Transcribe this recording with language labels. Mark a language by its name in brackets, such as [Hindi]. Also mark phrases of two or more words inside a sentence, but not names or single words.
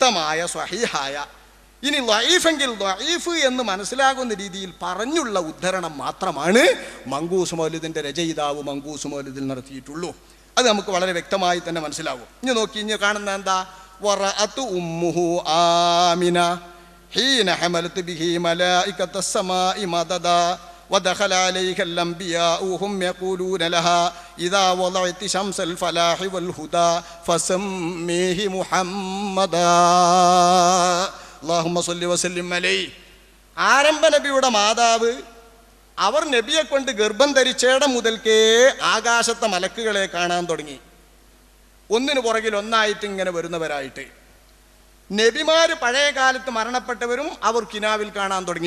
[Malayalam] വ്യക്തമായ സ്വഹീഹായ ഇനി ലഈഫെങ്കിൽ ലഈഫ് എന്ന് മനസ്സിലാകുന്ന രീതിയിൽ പറഞ്ഞുള്ള ഉദ്ധരണം മാത്രമാണ് മങ്കൂസ് മൗലിദിന്റെ രചയിതാവ് മങ്കൂസ് മൗലിദിൽ നടത്തിയിട്ടുള്ളൂ. അത് നമുക്ക് വളരെ വ്യക്തമായി തന്നെ മനസ്സിലാവും. ഇനി നോക്കി, ഇനി കാണുന്ന എന്താ? [Arabic] ورأت أمه آمنة حين حملت به ملائكة السماء مددا ودخل عليها الأنبياء وهم يقولون لها إذا وضعت شمس الفلاح والهدى فسميه محمدا اللهم صل وسلم عليه. [Malayalam] ആരംഭ നബിയുടെ മാതാവ് അവർ നബിയെ കൊണ്ട് ഗർഭം ധരിച്ചേട മുതൽക്കേ ആകാശത്തെ മലക്കുകളെ കാണാൻ തുടങ്ങി, ഒന്നിനു പുറകിൽ ഒന്നായിട്ട് ഇങ്ങനെ വരുന്നവരായിട്ട്. നബിമാര് പഴയ കാലത്ത് മരണപ്പെട്ടവരും അവർ കിനാവിൽ കാണാൻ തുടങ്ങി.